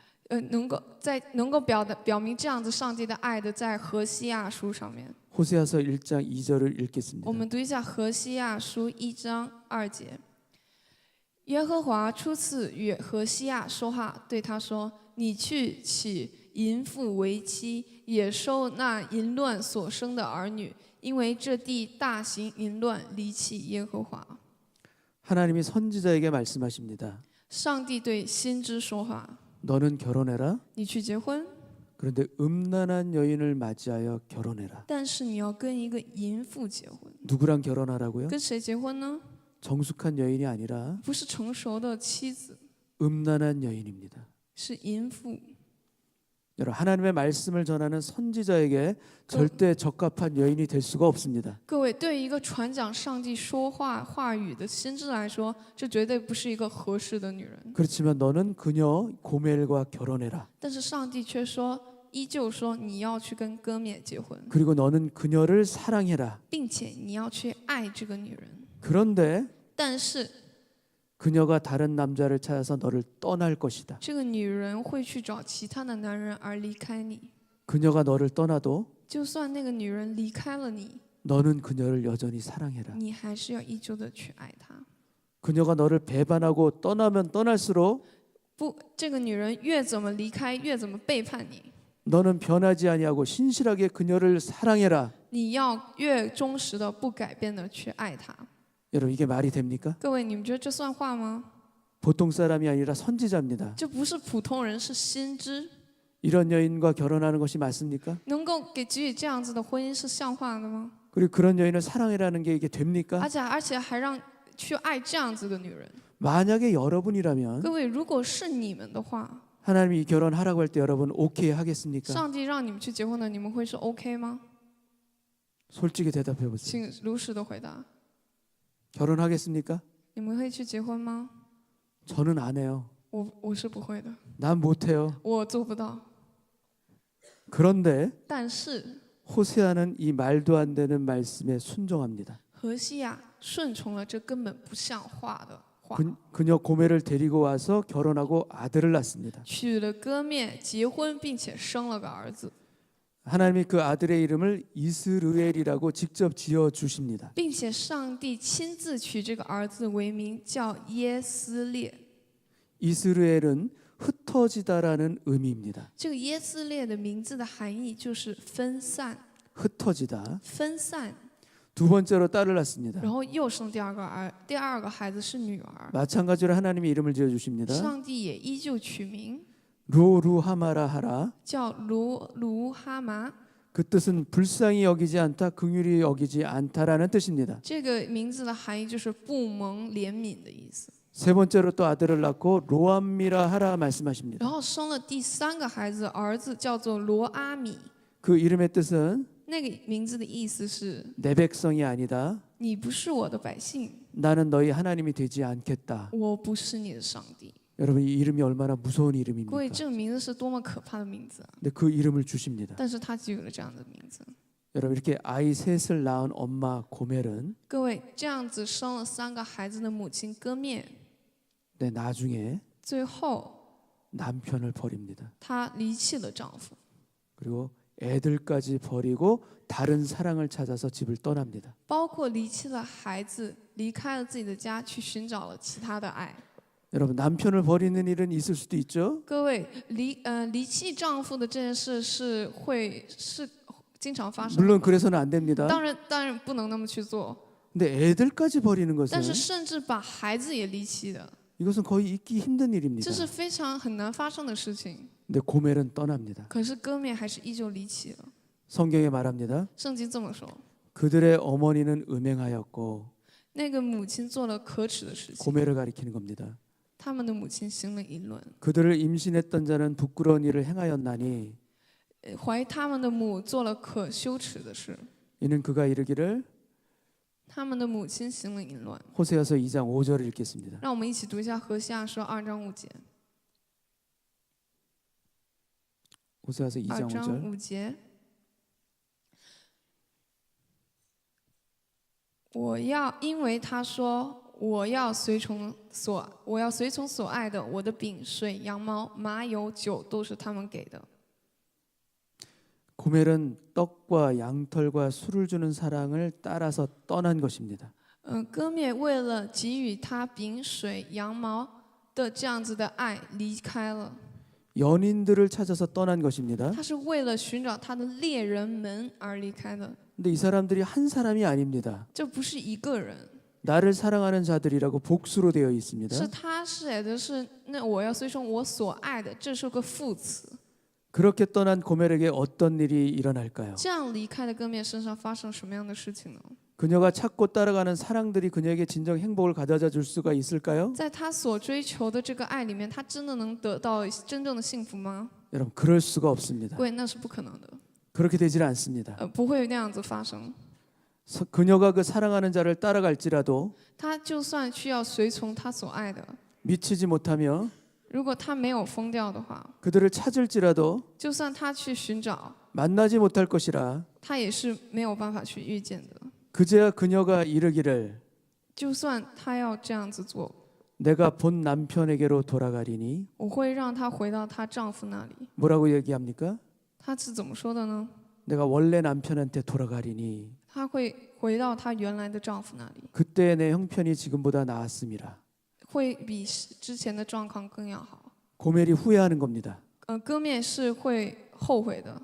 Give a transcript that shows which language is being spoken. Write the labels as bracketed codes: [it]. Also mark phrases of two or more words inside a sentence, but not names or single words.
[zh] 能够表明这样子上帝的爱的，在何西阿书上面。 [ko] 호세아서 1장 2절을 읽겠습니다. [zh] 我们读一下何西阿书1章2节。耶和华初次与何西阿说话，对他说：“你去娶淫妇为妻，也收那淫乱所生的儿女，因为这地大行淫乱，离弃耶和华。” [ko] 하나님이 선지자에게 말씀하십니다. [zh] 上帝对先知说话 [ko] 너는 결혼해라. ：“ [zh] 你去结婚， [ko] 그런데 음란한 여인을 맞이하여 결혼해라. [zh] 但是你要跟一个淫妇结婚。 [ko] 누구랑 결혼하라고요? [zh] 跟谁结婚呢？ [ko] 정숙한 여인이 아니라 [zh] 不是成熟的妻子， [ko] 음란한 여인입니다. [zh] 是淫妇。” [ko] 여러분, 하나님의 말씀을 전하는 선지자에게 절대 적합한 여인이 될 수가 없습니다. [zh] 各位，对于一个传讲上帝说话语的先知来说，这绝对不是一个合适的女人。 [ko] 그렇지만 너는 그녀 고멜과 결혼해라. [zh] 但是上帝却说，依旧说你要去跟歌冕结婚， [ko] 그리고 너는 그녀를 사랑해라. [zh] 并且你要去爱这个女人。 [ko] 그런데 [zh] 但是 [ko] 그녀가 다른 남자를 찾아서 너를 떠날 것이다. [zh] 这个女人会去找其他的男人而离开你。 [ko] 그녀가 너를 떠나도 [zh] 就算那个女人离开了你， [ko] 너는 그녀를 여전히 사랑해라. [zh] 你还是要依旧的去爱她。 [ko] 그녀가 너를 배반하고 떠나면 떠날수록 [zh] 不，这个女人越怎么离开，越怎么背叛你， [ko] 너는 변하지 아니하고 신실하게 그녀를 사랑해라. [zh] 你要越忠实的、不改变的去爱她。 [ko] 여러분, 이게 말이 됩니까? [zh] 各位，你们觉得这算话吗？ [ko] 보통 사람이 아니라 선지자입니다. [zh] 这不是普通人，是先知。 [ko] 이런 여인과 결혼하는 것이 맞습니까? [zh] 能够给予这样子的婚姻是像话的吗？ [ko] 그리고 그런 여인을 사랑해라는 게 이게 됩니까? [zh] 而且还让去爱这样子的女人。 [ko] 만약에 여러분이라면 [zh] 各位，如果是你们的话， [ko] 하나님이 이 결혼하라고 할 때 여러분 오케이 하겠습니까? [zh] 上帝让你们去结婚的，你们会说 OK 吗？ [ko] 솔직히 대답해 보세요. [zh] 请如实的回答。 [ko] 결혼하겠습니까? [zh] 你们会去结婚吗？ [ko] 저는 안 해요. [zh] 我是不会的， [ko] 난 못해요. [zh] 我做不到。 [ko] 그런데 [zh] 但是 [ko] 호세아는 이 말도 안 되는 말씀에 순종합니다. [zh] 何西亚顺从了这根本不像话的话， [ko] 그녀 고멜을 데리고 와서 결혼하고 아들을 낳습니다. [zh] 娶了歌面结婚，并且生了个儿子， [ko] 하나님이 그 아들의 이름을 이스르엘이라고 직접 지어 주십니다. [zh] 并且上帝亲自取这个儿子为名，叫耶斯列。 [ko] 이스르엘은 흩어지다라는 의미입니다. [zh] 这个耶斯列的名字的含义就是分散， [ko] 흩어지다. [zh] 分散。 [ko] 두 번째로 딸을 낳습니다. [zh] 然后又生第二个孩子是女儿， [ko] 마찬가지로 하나님이 이름을 지어 주십니다. [zh] 上帝也依旧取名 [ko] 로루하마라 하라. [zh] 叫卢哈麻。 [ko] 그 뜻은 불쌍히 여기지 않다, 긍휼히 여기지 않다라는 뜻입니다. [zh] 这个名字的含义就是不蒙怜悯的意思。 [ko] 세 번째로 또 아들을 낳고 로암미라 하라 말씀하십니다. [zh] 然后生了第三个孩子，儿子叫做罗阿米。 [ko] 그 이름의 뜻은 [zh] 那个名字的意思是 [ko] 내 백성이 아니다. [zh] 你不是我的百姓， [ko] 나는 너희 하나님이 되지 않겠다. [zh] 我不是你的上帝。 [ko] 여러분, 이 이름이 얼마나 무서운 [zh] 各位， [ko] 이름입니까? [zh] 这个名字是多么可怕的名字啊！ [ko] 근데 그 이름을 주십니다. [zh] 但是他给予了这样的名字。 [ko] 여러분, 이렇게 아이 셋을 낳은 엄마 고멜은 [zh] 各位，这样子生了三个孩子的母亲歌面， [ko] 나중에 [zh] 最后 [ko] 남편을 버립니다. [zh] 她离弃了丈夫， [ko] 그리고 애들까지 버리고 다른 사랑을 찾아서 집을 떠납니다. [zh] 包括离弃了孩子，离开了自己的家，去寻找了其他的爱。 [ko] 여러분, 남편을 버리는 일은 있을 수도 있죠. [zh] 各位，离弃丈夫的这件事是经常发生的。 [ko] 물론 그래서는 안 됩니다. [zh] 当然不能那么去做， [ko] 근데 애들까지 버리는 [zh] 但 [ko] 것은 [zh] 是甚至把孩子也离弃的， [ko] 이것은 거의 있기 힘든 일입니다. [zh] 这是非常很难发生的事情。 [ko] 근데 고멜은 떠납니다. [zh] 可是歌面还是依旧离弃了。 [ko] 성경에 말합니다. [zh] 圣经这么说， [ko] 그들의 어머니는 음행하였고 [zh] 那个母亲做了可耻的事情， [ko] 고멜을 가리키는 겁니다. [zh] 他们的母亲行了淫乱， [ko] 그들을 임신했던 자는 부끄러운 일을 행하였나니 [zh] 怀他们的母做了可羞耻的事。 [ko] 이는 그가 이르기를 [zh] 他们的母亲行了淫乱。 [ko] 호세아서 2장 5절을 읽겠습니다. [zh] 让我们一起读一下何西阿书2章5节。 [ko] 호세아서 2장 [zh] 2章 [ko] 5절. [zh] 5 节，因为他说我要随从所爱的，我的饼、水、羊毛、麻油、酒都是他们给的。 [ko] 고멜은 떡과 양털과 술을 주는 사랑을 따라서 떠난 것입니다. [zh] 歌灭为了给予他饼、水、羊毛的这样子的爱离开了， [ko] 연인들을 찾아서 떠난 것입니다. [zh] 他是为了寻找他的猎人们而离开的。 [ko] 근데 이 사람들이 한 사람이 아닙니다. [zh] 这不是一个人， [ko] 나를 사랑하는 자들이라고 복수로 되어 있습니다. [zh] 是他写的是那我要随从我所爱的，这是个副词。 [ko] 그렇게 떠난 고멜에게 어떤 일이 일어날까요? [zh] 这样离开的歌灭身上发生什么样的事情呢？ [ko] 그녀가 찾고 따라가는 사랑들이 그녀에게 진정 행복을 가져다 줄 수가 있을까요? [zh] 在他所追求的这个爱里面，他真的能得到真正的幸福吗？ [ko] 여러분 그럴 수가 없습니다. [zh] 对，那是不可能的， [ko] 그렇게 되질 않습니다. [zh] 不会那样子发生。 [ko] 그녀가 그 사랑하는 자를 따라갈지라도 [zh] 他就算需要随从他所爱的， [ko] 미치지 못하며 [zh] 如果他没有疯掉的话， [ko] 그들을 찾을지라도 [zh] 就算他去寻找， [ko] 만나지 못할 것이라 [zh] 他也是没有办法去遇见的。 [ko] 그제야 그녀가 이르기를 [zh] 就算他要这样子做， [ko] 내가 본 남편에게로 돌아가리니 [zh] 我会让她回到她丈夫那里。 [ko] 뭐라고 얘기합니까? [zh] 她是怎么说的呢？ [ko] 내가 원래 남편한테 돌아가리니 [zh] 她会回到她原来的丈夫那里， [ko] 그때 내 형편이 지금보다 나았음이라. [zh] 会比之前的状况更要好。 [ko] 고멜이 후회하는 겁니다. [zh] 歌灭是会后悔的，